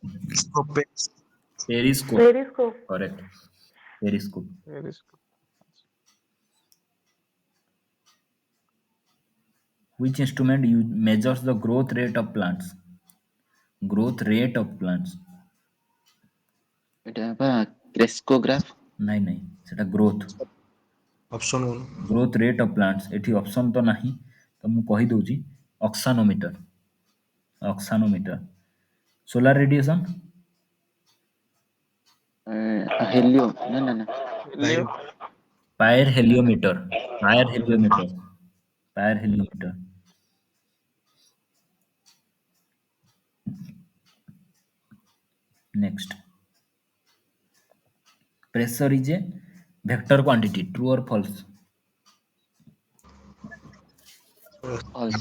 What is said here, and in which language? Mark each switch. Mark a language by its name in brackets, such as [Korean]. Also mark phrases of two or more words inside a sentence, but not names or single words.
[English] Scope. Periscope, Periscope. correct. Periscope. Periscope. Which instrument measures the growth rate of plants? Growth rate of plants. [Odia] এটা ବା କ୍ରେସ୍କୋଗ୍ରାଫ, ନାଇଁ ସେଟା ଗ୍ରୋଥ [English] Option 1. growth rate of plants. [Odia] ଏଠି ଅପସନ୍ ତ ନାହିଁ ତ ମୁଁ କହିଦେଉଛି ଅକ୍ସାନୋମିଟର। [English] solar radiation, [Odia] ହେଲିଓ ନା ନା ନା [English] Helio. [Odia] ପାଏର ହେଲିଓମିଟର। [English] Next. Pressure is a vector quantity. True or false? false,